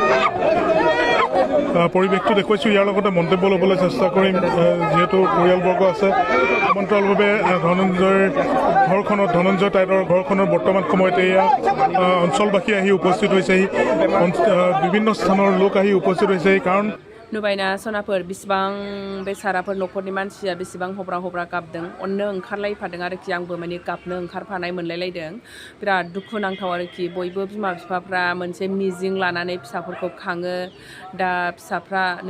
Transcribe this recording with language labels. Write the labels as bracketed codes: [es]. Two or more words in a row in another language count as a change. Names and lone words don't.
[as] পৰিৱেশটো দেখুৱাইছোঁ ইয়াৰ লগতে মন্তব্য ল'বলৈ চেষ্টা কৰিম যিহেতু পৰিয়ালবৰ্গ আছে সমান্তৰালভাৱে ধনঞ্জয় টাইডৰ ঘৰখনৰ বৰ্তমান সময়ত এয়া অঞ্চলবাসী আহি উপস্থিত হৈছেহি বিভিন্ন স্থানৰ লোক আহি উপস্থিত হৈছেহি কাৰণ [brx] नुबायना सनाफोर बेसेबां बे साराफोर न'खरनि मानसिया बेसेबां हब्रा गाबदों अननो ओंखारलायफादों आरोखि आंबो माने गाबनो ओंखारफानाय मोनलायलायदों बिराद दुखु नांथाव आरोखि बयबो बिमा बिफाफ्रा मोनसे मिजिं लानानै फिसाफोरखौ खाङो दा फिसाफ्रा नै